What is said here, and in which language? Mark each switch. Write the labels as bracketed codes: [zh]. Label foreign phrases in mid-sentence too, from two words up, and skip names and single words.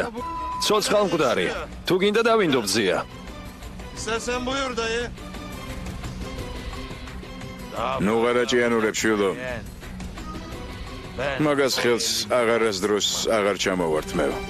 [ka] ცოცხალ მკვდარი. თუ გინდა დავინდობ ძია. [tr] İstersen buyur dayı. [ka] ნუ ღარაჭიანურებ შვილო. მაგას ხელს აღარასდროს აღარ ჩამოვართმევ.